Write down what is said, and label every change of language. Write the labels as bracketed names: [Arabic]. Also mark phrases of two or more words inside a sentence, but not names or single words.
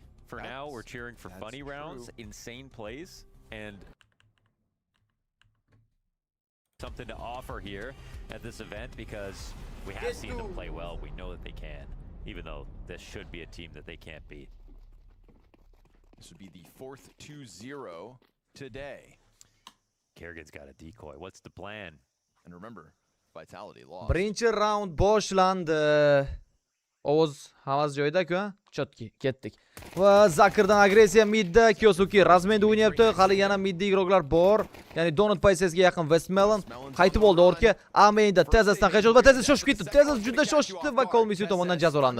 [English] For now, we're cheering for funny rounds, insane plays, and something to offer here at this event because we have seen them play well. We know that they can, even though this should be a team that they can't beat. This would be the 4th 2-0 today. Kerrigan's got a decoy. What's the plan? And remember, Vitality lost. [Uzbek] Birinchi round boshlandi. Ovoz havas joyida-ku, ha? Chotki, ketdik. Va Zakirdan agressiya midda, Kyosuke razmenda o'ynayapti. Hali yana midda igroqlar bor. Ya'ni Donut pozitsiyasiga yaqin Westmelon qaytib oldi ortga. Amenda tezasdan qaytdi va tezas shoshib ketdi. Tezas juda shoshibdi va Kolmisiu tomonidan jazolandi.